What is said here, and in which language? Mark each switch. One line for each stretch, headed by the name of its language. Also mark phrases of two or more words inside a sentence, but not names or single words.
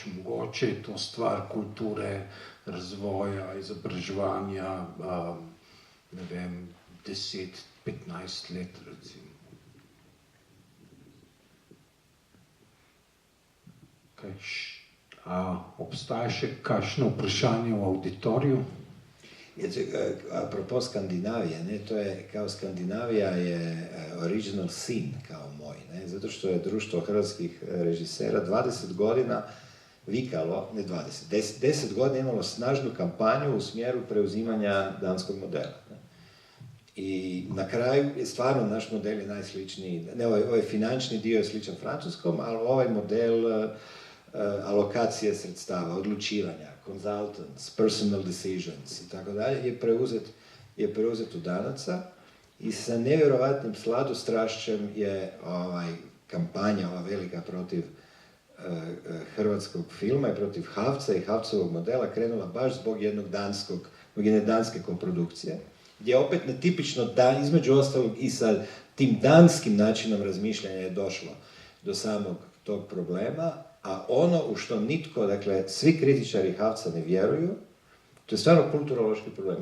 Slovenian: Mogoče je to stvar kulture, razvoja, izobraževanja, ne vem, 10-15 let, recimo. Obstaja še kakšno vprašanje v auditoriju?
Croatian: Apropo Skandinavije, ne, to je, kao Skandinavija je original sin, kao moj, ne, zato što je društvo hrvatskih režisera 20 godina vikalo, ne 10 godina imalo snažnu kampanju u smjeru preuzimanja danskog modela. Ne. I na kraju, stvarno, naš model je najsličniji, ne, ovaj finančni dio je sličan francuskom, ali ovaj model alokacije sredstava, odlučivanja,
English: consultants, personal decisions
Croatian: i tako dalje, je preuzet u Danaca i sa nevjerovatnim sladostrašćem je kampanja ova velika protiv hrvatskog filma i protiv Havca i Havcovog modela krenula baš zbog jedne danske koprodukcije, gdje opet netipično između ostalog i sa tim danskim načinom razmišljanja je došlo do samog tog problema, a ono u što nitko, dakle, svi kritičari Havca ne vjeruju, to je stvarno kulturološki problem.